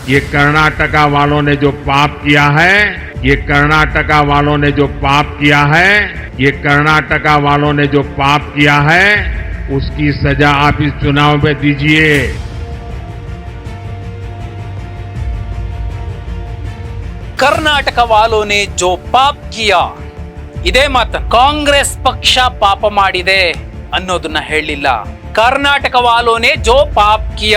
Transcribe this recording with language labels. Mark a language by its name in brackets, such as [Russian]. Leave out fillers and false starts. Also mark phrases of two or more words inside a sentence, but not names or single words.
[Hindi] ये कर्नाटका वालों ने जो पाप किया है, ये कर्नाटका वालों ने जो पाप किया है, ये कर्नाटका वालों ने जो पाप किया है, उसकी सजा आप इस चुनाव में दीजिए। कर्नाटक वालों ने जो पाप किया, [Kannada] ಇದೇ ಮಾತ ಕಾಂಗ್ರೆಸ್ ಪಕ್ಷ ಪಾಪ ಮಾಡಿದೆ ಅನ್ನೋದನ್ನ ಹೇಳಿಲ್ಲ. [Hindi] कर्नाटक वालों ने जो पाप किया.